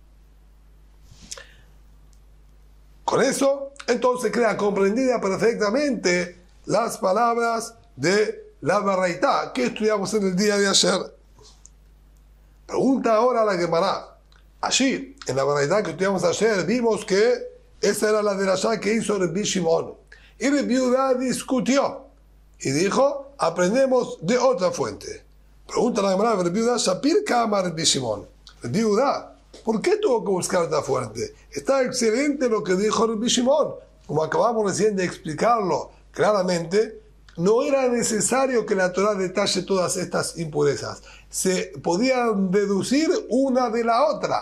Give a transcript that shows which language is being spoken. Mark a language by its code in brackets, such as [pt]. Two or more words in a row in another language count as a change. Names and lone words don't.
[es] Con eso, entonces queda comprendida perfectamente las palabras de la Baraitá que estudiamos en el día de ayer. Pregunta ahora la Gemara. Allí, en la Baraitá que estudiamos ayer, vimos que esa era la derashá que hizo Rabbi Shimon. Y Rabbi Yehuda discutió y dijo, aprendemos de otra fuente. Pregunta la Gemara, Rabbi Yehuda, [arc] שפיר קאמר [es] Rabbi Shimon. Rabbi Yehuda, ¿por qué tuvo que buscar otra fuente? Está excelente lo que dijo Rabbi Shimon. Como acabamos recién de explicarlo claramente, no era necesario que la Torá detalle todas estas impurezas. Se podían deducir una de la otra.